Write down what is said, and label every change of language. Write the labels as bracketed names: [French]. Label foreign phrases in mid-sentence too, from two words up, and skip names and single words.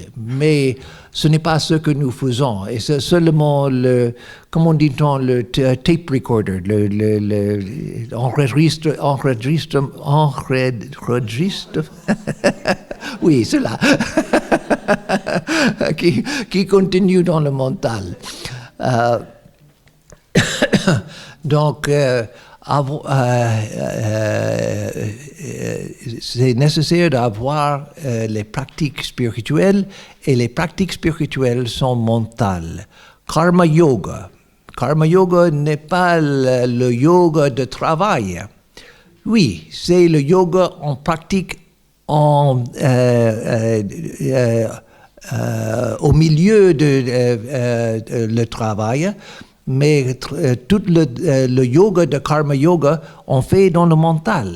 [French] Mais ce n'est pas ce que nous faisons. Et c'est seulement comment dit-on, le [English] tape recorder, [French] l'enregistre, oui, cela, qui continue dans le mental. Donc, c'est nécessaire d'avoir les pratiques spirituelles, et les pratiques spirituelles sont mentales. [Sanskrit] Karma yoga. Karma yoga [French] n'est pas le yoga de travail. Oui, c'est le yoga en pratique au milieu de le travail. Mais tout le yoga de [Sanskrit] Karma Yoga, [French] on fait dans le mental.